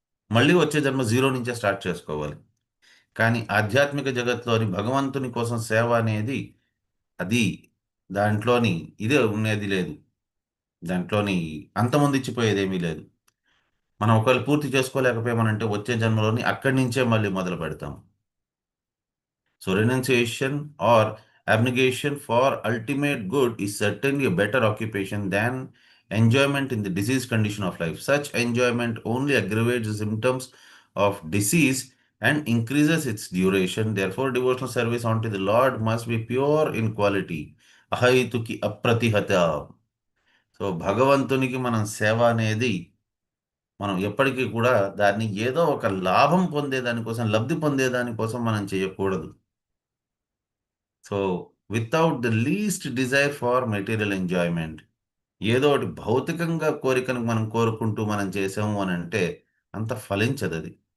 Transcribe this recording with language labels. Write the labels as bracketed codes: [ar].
[te] మళ్ళీ వచ్చే జన్మ జీరో నుంచే స్టార్ట్ చేసుకోవాలి. కానీ ఆధ్యాత్మిక జగత్లోని భగవంతుని కోసం సేవ అనేది అది దాంట్లోని ఇదే ఉన్నది లేదు, దాంట్లోని అంతమొందించిపోయేది ఏమీ లేదు. మనం ఒకవేళ పూర్తి చేసుకోలేకపోయామనంటే వచ్చే జన్మలోని అక్కడి నుంచే మళ్ళీ మొదలు పెడతాం. [en] So renunciation or abnegation for ultimate good is certainly a better occupation than enjoyment in the disease condition of life. Such enjoyment only aggravates the symptoms of disease and increases its duration. Therefore, devotional service unto the Lord must be pure in quality. [sa] అహైతుకి అప్రతిహత. [te] So భగవంతునికి మనం సేవ అనేది మనం ఎప్పటికీ కూడా దాన్ని ఏదో ఒక లాభం పొందేదానికోసం, లబ్ధి పొందేదానికోసం మనం చేయకూడదు. So [en] without the least desire for material enjoyment, [te] ఏదో ఒకటి భౌతికంగా కోరికను మనం కోరుకుంటూ మనం చేసాము అని అంటే అంత ఫలించదు అది.